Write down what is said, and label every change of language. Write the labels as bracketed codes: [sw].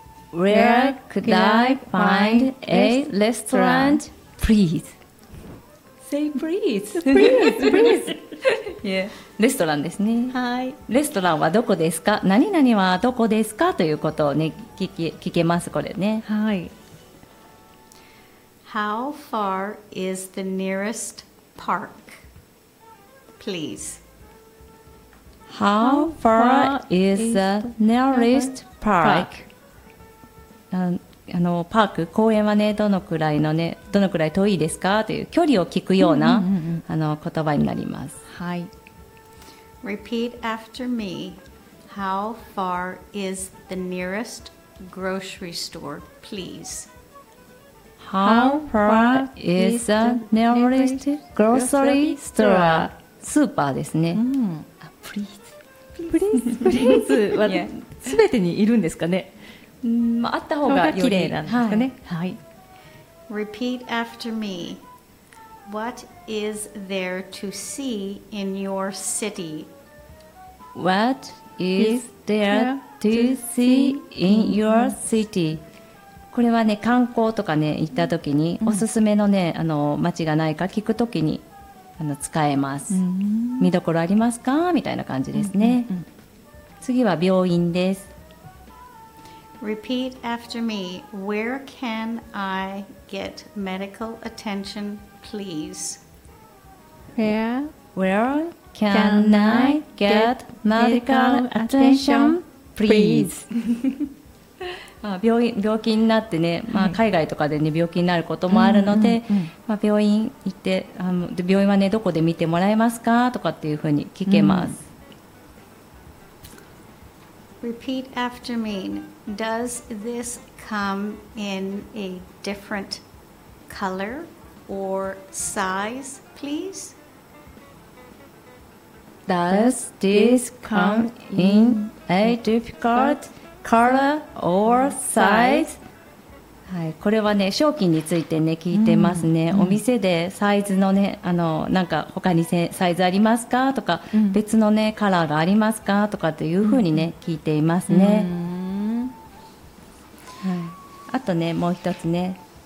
[en] Where could I find a restaurant, please? Say please. Please, please. Yeah. [ja] レストランですね、はい、レストランはどこですか、何々はどこですかということを、ね、聞けますこれね、はい、 [en] How far is the nearest park, please? How far is the nearest park? [ja] パーク、公園はね、どのくらいのね、どのくらい遠いですかという距離を聞くような、うんうんうん、言葉になります。はい、 [en] Repeat after me. How far is the nearest grocery store, please? How far is the nearest grocery store? [ja] スーパーですね。 [en] あ、please. Please. Please. [ja] は、すべてにいるんですかね。まあ、あった方がきれいなんですかね。はい。 [en] Repeat after me. What is there to see in your city? What is there to see in your city? [ja] これはね、観光とかね、行った時に、うん、おすすめのね、街がないか聞く時に使えます、うん、見どころありますか？みたいな感じですね、うんうんうん、次は病院です。 [en] Repeat after me. Where can I get medical attention? Please. Where can I get medical attention? Please. [ja] 、まあ、病気になってね、まあ、海外とかで、ね、病気になることもあるので、うんうんうん、まあ、病院行って、病院はね、どこで見てもらえますかとかっていうふうに聞けます、 [en] うん、Repeat after me. Does this come in a different color? Or size, please? Does this come in a difficult color or size? [ja] はい、これはね、商品についてね、聞いてますね、うん、お店でサイズのね、なんか他にサイズありますかとか、うん、別のね、カラーがありますかとかというふうにね、うん、聞いていますね、うん、はい、あとね、もう一つね、